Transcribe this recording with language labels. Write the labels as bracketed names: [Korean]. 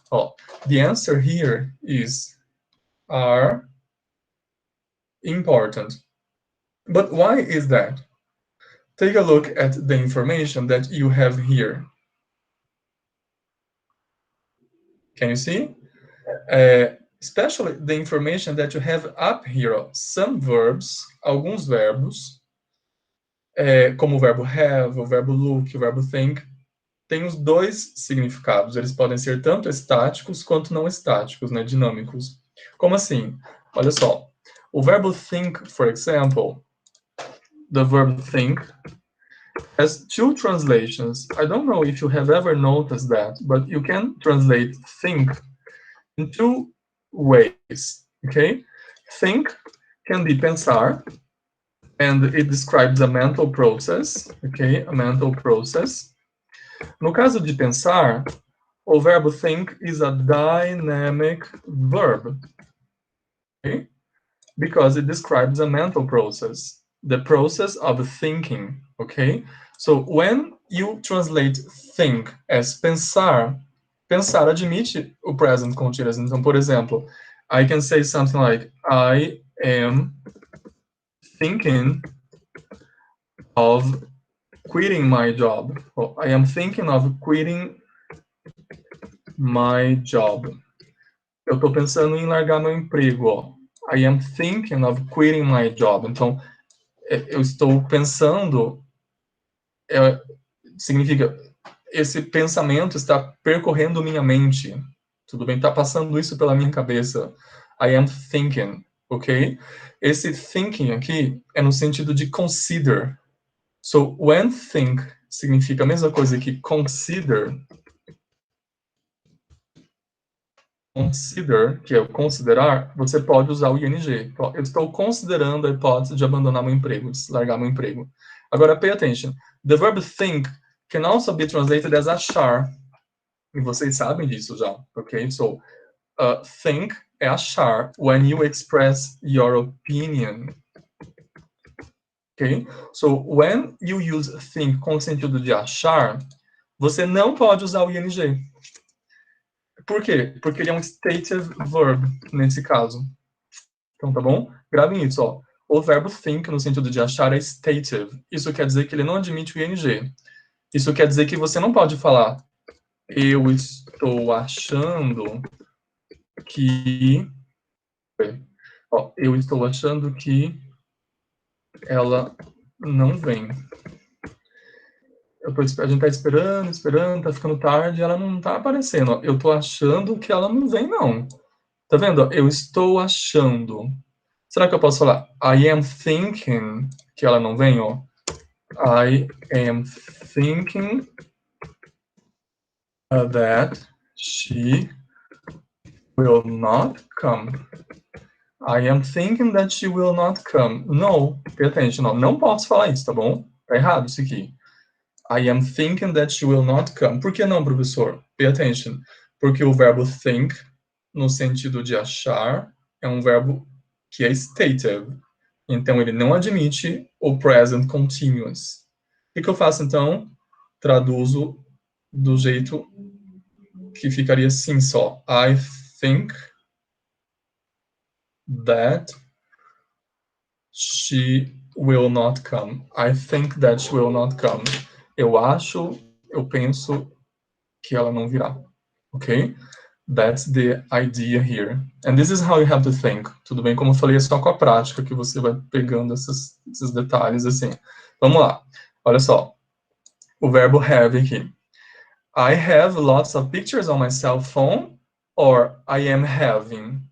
[English] Oh, the answer here is are important. But why is that? Take a look at the information that you have here. Can you see? Especially the information that you have up here. Some verbs, [Portuguese] alguns verbos, como o verbo have, o verbo look, o verbo think, têm os dois significados. Eles podem ser tanto estáticos quanto não estáticos, né, dinâmicos. Como assim? Olha só. O verbo think, [English] for example, the verb think has two translations. I don't know if you have ever noticed that, but you can translate think in two ways, okay? Think can be pensar, and it describes a mental process, okay? A mental process. [Portuguese] No caso de pensar, o verbo [English] think is a dynamic verb, okay? Because it describes a mental process, the process of thinking, okay? So when you translate think as pensar, [Portuguese] pensar admite o [English] present continuous. [Portuguese] Então, por exemplo, [English] I can say something like, I am thinking of quitting my job. Or, I am thinking of quitting my job. [Portuguese] Eu estou pensando em largar meu emprego, ó. [English] I am thinking of quitting my job. [Portuguese] Então, eu estou pensando, significa, esse pensamento está percorrendo minha mente. Tudo bem? Está passando isso pela minha cabeça. [English] I am thinking, ok? [Portuguese] Esse thinking aqui é no sentido de consider. [English] So, when [Portuguese] think significa a mesma coisa que consider, que é o considerar, você pode usar o ing. Eu estou considerando a hipótese de abandonar meu emprego, de largar meu emprego. Agora, [English] pay attention. The verb think can also be translated as achar. [Portuguese] E vocês sabem disso já, [English] ok? So, think é achar when you express your opinion. Ok? So, when you use think [Portuguese] com o sentido de achar, você não pode usar o ing. Por quê? Porque ele é um stative verb, nesse caso. Então, tá bom? Gravem isso, ó. O verbo think, no sentido de achar, é stative. Isso quer dizer que ele não admite o ing. Isso quer dizer que você não pode falar eu estou achando que... Ó, eu estou achando que ela não vem. A gente tá esperando, tá ficando tarde, ela não tá aparecendo. Ó. Eu tô achando que ela não vem, não. Tá vendo? Eu estou achando. Será que eu posso falar [English] I am thinking [Portuguese] que ela não vem, ó? [English] I am thinking that she will not come. I am thinking that she will not come. No, pay attention, [Portuguese] não posso falar isso, tá bom? Tá errado isso aqui. [English] I am thinking that she will not come. [Portuguese] Por que não, professor? [English] Pay attention. [Portuguese] Porque o verbo think, no sentido de achar, é um verbo que é stative. Então, ele não admite o present continuous. O que eu faço, então? Traduzo do jeito que ficaria assim só. [English] I think that she will not come. I think that she will not come. [Portuguese] Eu acho, eu penso que ela não virá. [English] Ok? That's the idea here. And this is how you have to think. [Portuguese] Tudo bem? Como eu falei, é só com a prática que você vai pegando esses detalhes assim. Vamos lá. Olha só. O verbo have aqui. [English] I have lots of pictures on my cell phone, or I am having.